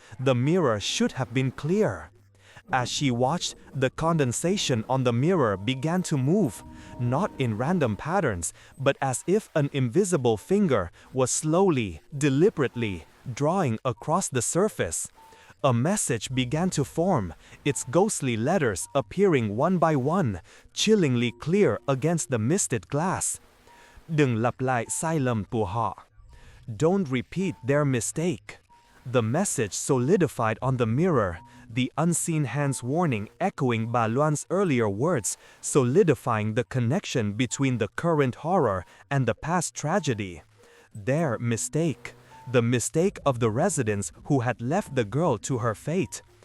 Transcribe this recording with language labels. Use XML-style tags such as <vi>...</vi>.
<en>The mirror should have been clear. As she watched, the condensation on the mirror began to move, not in random patterns, but as if an invisible finger was slowly, deliberately, drawing across the surface. A message began to form, its ghostly letters appearing one by one, chillingly clear against the misted glass.</en> <vi>Đừng lặp lại sai lầm của họ.</vi> <en>Don't repeat their mistake. The message solidified on the mirror, the unseen hand's warning echoing Ba Luan's earlier words, solidifying the connection between the current horror and the past tragedy. Their mistake. The mistake of the residents who had left the girl to her fate.</en>